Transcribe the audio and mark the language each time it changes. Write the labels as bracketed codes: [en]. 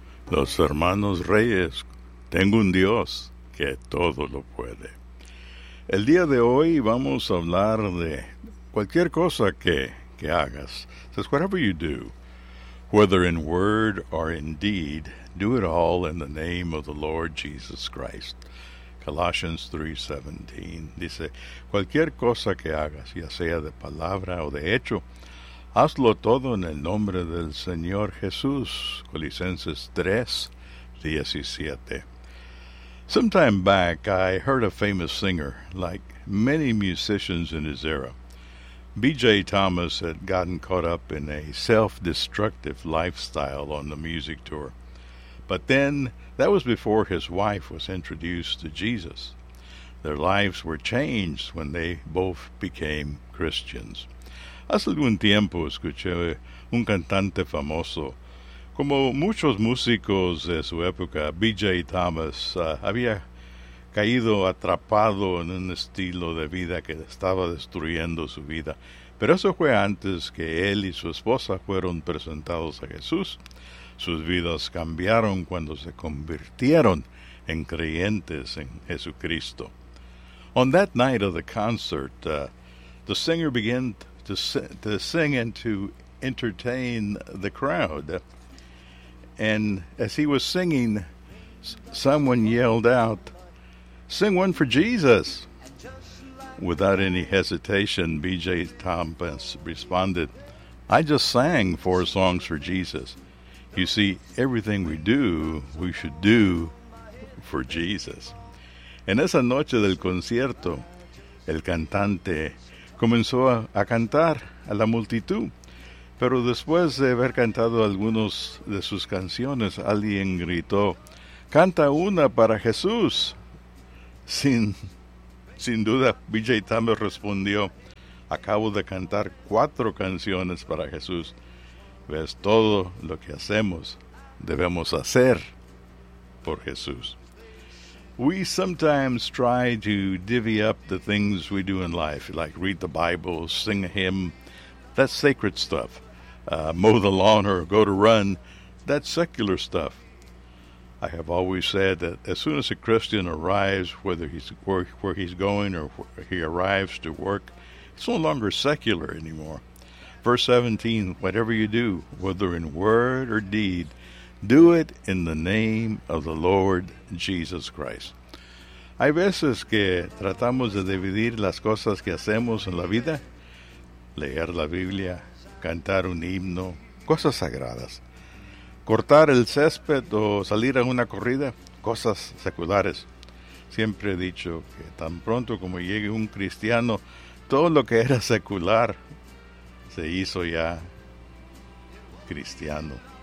[es] Los hermanos Reyes, tengo un Dios que todo lo puede. El día de hoy vamos a hablar de cualquier cosa que hagas. [en] It says, whatever you do, whether in word or in deed, do it all in the name of the Lord Jesus Christ. [es] Colossians 3:17 dice, cualquier cosa que hagas, ya sea de palabra o de hecho, hazlo todo en el nombre del Señor Jesús. [en] Colosenses 3:17. Sometime back, I heard a famous singer, like many musicians in his era. B.J. Thomas had gotten caught up in a self-destructive lifestyle on the music tour. But then, that was before his wife was introduced to Jesus. Their lives were changed when they both became Christians. [es] Hace algún tiempo escuché un cantante famoso. Como muchos músicos de su época, B.J. Thomas había caído atrapado en un estilo de vida que estaba destruyendo su vida. Pero eso fue antes que él y su esposa fueron presentados a Jesús. Sus vidas cambiaron cuando se convirtieron en creyentes en Jesucristo. [en] On that night of the concert, the singer began to sing and to entertain the crowd. And as he was singing, someone yelled out, "Sing one for Jesus." Without any hesitation, B.J. Thomas responded, "I just sang four songs for Jesus." You see, everything we do, we should do for Jesus. [es] En esa noche del concierto, el cantante comenzó a cantar a la multitud. Pero después de haber cantado algunas de sus canciones, alguien gritó, "Canta una para Jesús." Sin duda, B.J. Thomas respondió, "Acabo de cantar cuatro canciones para Jesús. Ves, todo lo que hacemos, debemos hacer por Jesús." [en] We sometimes try to divvy up the things we do in life, like read the Bible, sing a hymn, that's sacred stuff. Mow the lawn or go to run, that's secular stuff. I have always said that as soon as a Christian arrives, whether he's where he's going or where he arrives to work, it's no longer secular anymore. Verse 17, whatever you do, whether in word or deed, do it in the name of the Lord Jesus Christ. [es] Hay veces que tratamos de dividir las cosas que hacemos en la vida, leer la Biblia, cantar un himno, cosas sagradas, cortar el césped o salir a una corrida, cosas seculares. Siempre he dicho que tan pronto como llegue un cristiano, todo lo que era secular se hizo ya cristiano.